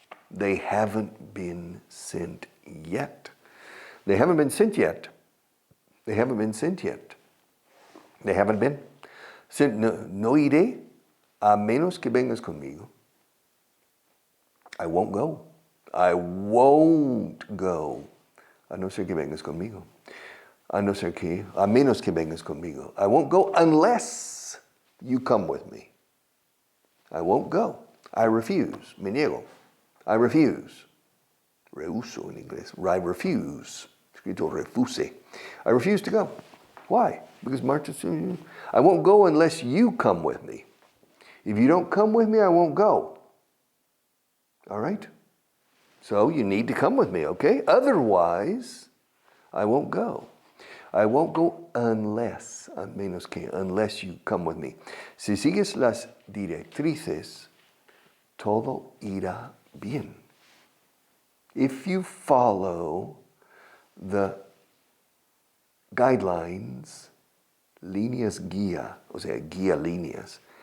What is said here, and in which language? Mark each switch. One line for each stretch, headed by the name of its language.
English: They haven't been sent yet. They haven't been sent yet. They haven't been sent yet. They haven't been.
Spanish: No iré a menos que vengas conmigo.
English: I won't go. I won't go.
Spanish: A no ser que vengas conmigo. A menos que vengas conmigo.
English: I won't go unless you come with me. I won't go. I refuse.
Spanish: Me niego.
English: I refuse.
Spanish: Rehuso en inglés.
English: I refuse. Escrito refuse. I refuse to go. Why? Because I won't go unless you come with me. If you don't come with me, I won't go. All right? So you need to come with me, okay? Otherwise, I won't go. I won't go unless,
Spanish: a menos que,
English: unless you come with me.
Spanish: Si sigues las directrices, todo irá bien.
English: If you follow the guidelines,
Spanish: líneas guía, o sea, guía líneas.